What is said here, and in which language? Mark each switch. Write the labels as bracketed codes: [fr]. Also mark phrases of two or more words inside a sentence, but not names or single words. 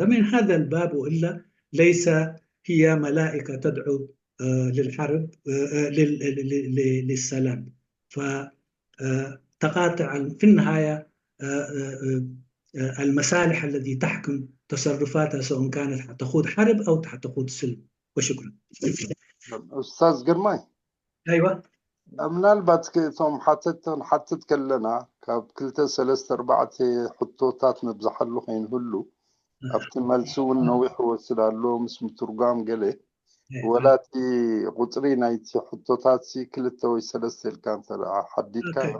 [ar] من هذا الباب، وإلا ليس هي ملائكة تدعو للحرب للسلام. فتقاطع في النهاية المصالح التي تحكم تصرفاتها، سواء كانت حتخوض حرب أو حتخوض سلم. وشكرا. أستاذ جرماي، أيوة. [ti] ምናልባት እቶም ሓትት ከለና ካብ 2-3-4 ሕቶታት ንብዛሓሉ ከይንህሉ ኣብቲ መልሲ እውን ነዊሕ ወስድ ኣሎ ምስ ምትርጓም ገለ ወላቲ ቁፅሪ ናይቲ ሕቶታት 2 ወይ 3 ኢልካ ሓዲድካ